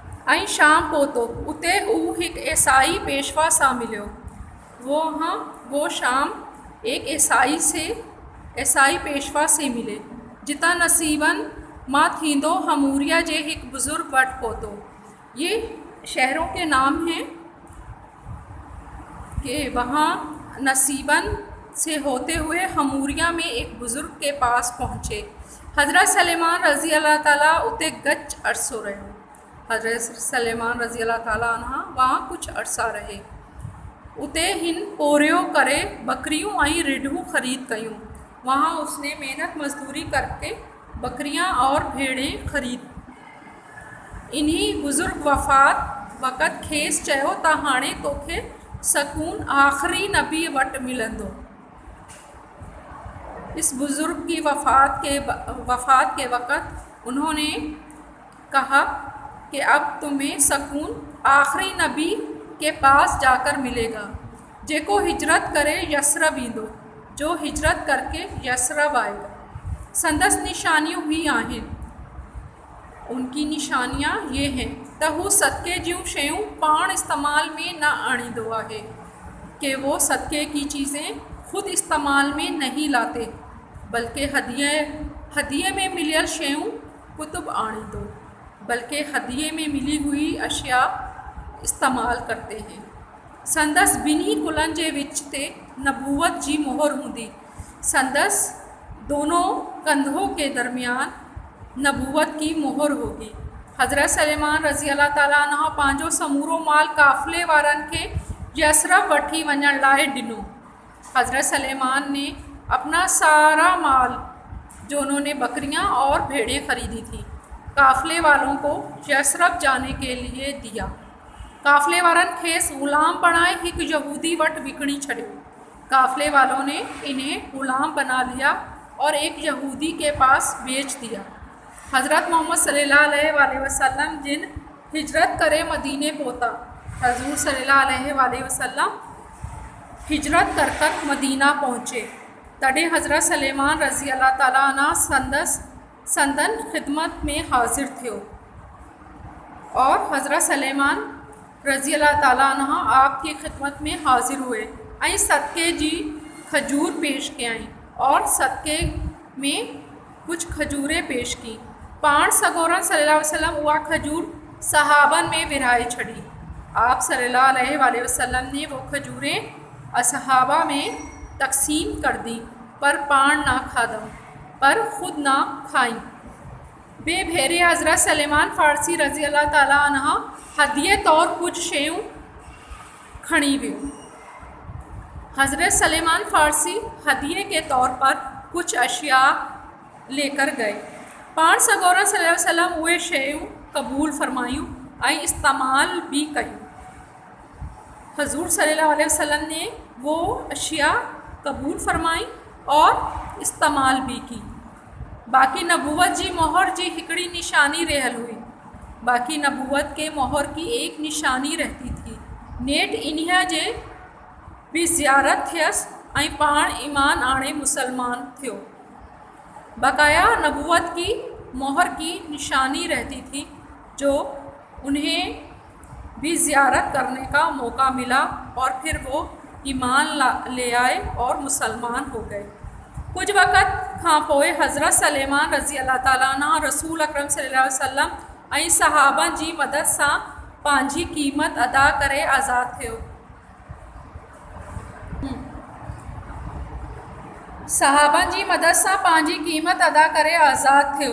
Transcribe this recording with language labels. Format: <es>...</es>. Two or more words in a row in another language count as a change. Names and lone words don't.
<sd>ऐं शाम पहुतो। उते हू एक ईसाई पेशवा सां मिलियो।</sd> <ur>وہ شام ایک عیسائی پیشوا سے ملے.</ur> <sd>जितां नसीबन मां थींदो हमूरिया जे एक बुजुर्ग वट पहुतो।</sd> <ur>یہ شہروں کے نام ہیں کہ وہاں نصیبین سے ہوتے ہوئے حموریہ میں ایک بزرگ کے پاس پہنچے.</ur> <sd>हज़रत सलेमान रज़ी अल्लाह ताला उते गच अरसो रहे।</sd> <ur>حضرت سلیمان رضی اللہ تعالیٰ عنہ وہاں کچھ عرصہ رہے.</ur> <sd>उते हिन पोरियो करे बकरियों ऐं रिढूं ख़रीद कयूं।</sd> <ur>وہاں اس نے محنت مزدوری کر کے بکریاں اور بھیڑیں خرید.</ur> <sd>इन्हीं बुजुर्ग वफ़ात वक़्त खेस चयो त हाणे तोखे सकून आखिरी नबी वट मिलंदो।</sd> <ur>اس بزرگ کی وفات کے وقت انہوں نے کہا کہ اب تمہیں سکون آخری نبی کے پاس جا کر ملے گا</ur> <sd>जेको हिजरत करे यसरब ईंदो,</sd> <ur>جو ہجرت کر کے یثرب آئے گا.</ur> <sd>संदस निशानियों ही आहिनि।</sd> <ur>ان کی نشانیاں یہ ہیں</ur> <sd>त हू सदक़े जूं शयूं पाण इस्तेमाल में न आणींदो आहे,</sd> <ur>کہ وہ صدقے کی چیزیں خود استعمال میں نہیں لاتے، بلکہ ہدیے میں</ur> <sd>मिलियल शयूं कुतुब आणींदो,</sd> <ur>بلکہ ہدیے میں ملی ہوئی اشیا استعمال کرتے ہیں.</ur> <sd>संदस ॿिन्ही कुलनि जे विच ते नबूवत जी मोहर हूंदी।</sd> <ur>سندس دونوں کندھوں کے درمیان نبوت کی مہر ہوگی.</ur> <sd>हज़रत सलेमान रज़ी अल्लाह ताला अन्हा पंहिंजो समूरो माल काफ़िले वारनि खे यसरब वठी वञण लाइ ॾिनो।</sd> <ur>حضرت سلیمان نے اپنا سارا مال، جو انہوں نے بکریاں اور بھیڑیں خریدی تھی، قافلے والوں کو یثرب جانے کے لیے دیا.</ur> <sd>काफ़िले वारनि खेसि ग़ुलाम बणाए हिकु यहूदी वटि विकिणी छॾियो।</sd> <ur>قافلے والوں نے انہیں غلام بنا لیا اور ایک یہودی کے پاس بیچ دیا.</ur> <sd>हज़रत मोहम्मद सल्लल्लाहु अलैहि वसल्लम जिन हिजरत करे मदीने पहुता।</sd> <ur>حضور صلی اللہ علیہ وسلم ہجرت کر مدینہ پہنچے.</ur> <sd>तॾहिं हज़रत सलेमान रज़ी अल्लाह ताला अन्हा संदन खिदमत में हाज़िर थियो</sd> <ur>اور حضرت سلیمان رضی اللہ تعالیٰ عنہ آپ کی خدمت میں حاضر ہوئے</ur> <sd>ऐं सदक़े जी खजूर पेश कयईं</sd> <ur>اور صدقے میں کچھ کھجوریں پیش کی.</ur> <sd>पाण सगोरन सल्लल्लाहु अलैहि वसल्लम उहा खजूर सहाबन में विरहाए छड़ी।</sd> <ur>آپ صلی اللہ علیہ وسلم نے وہ کھجوریں اصحابہ میں تقسیم کر دی,</ur> <sd>पर पाण ना खादम,</sd> <ur>پر خود نہ کھائی.</ur> <sd>बे भेरे हज़रत सलेमान फ़ारसी रज़ी अल्लाह ताला अन्हा हदिये तौर कुछ शयूं खणी वियो।</sd> <ur>حضرت سلیمان فارسی ہدیے کے طور پر کچھ اشیا لے کر گئے.</ur> <sd>पाण सगोरन सल्लल्लाहु अलैहि वसल्लम उहे शयूं क़बूल फ़रमायूं ऐं इस्तेमाल भी कयूं।</sd> <ur>حضور صلی اللہ علیہ وسلم نے وہ اشیا قبول فرمائی اور استعمال بھی کی.</ur> <sd>बाक़ी नबूवत जी मोहर जी हिकिड़ी निशानी रहियल हुई।</sd> <ur>باقی نبوت کے مہر کی ایک نشانی رہتی تھی.</ur> <sd>नेठ इन्हीअ जे भी ज़ियारत थियसि ऐं पाण ईमान आणे मुसलमान थियो।</sd> <ur>بقایا نبوت کی مہر کی نشانی رہتی تھی، جو انہیں بھی زیارت کرنے کا موقع ملا اور پھر وہ ایمان لے آئے اور مسلمان ہو گئے.</ur> <sd>कुछ वक़्त खां पोइ हज़रत सलेमान रज़ी अल्लाह ताला अन्हा रसूल अकरम सल्लल्लाहु अलैहि वसल्लम ऐं सहाबन जी मदद सां पंहिंजी क़ीमत अदा करे आज़ाद थियो। सहाबन जी मदद सां पंहिंजी क़ीमत अदा करे आज़ाद थियो।</sd>